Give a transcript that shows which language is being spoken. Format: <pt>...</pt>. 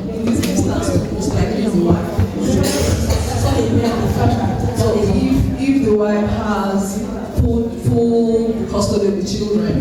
<en>In this instance, it's likely the wife.</en> <fr>Ce sont les mères, les femmes.</fr> <en>So if the wife has full custody of the children,</en>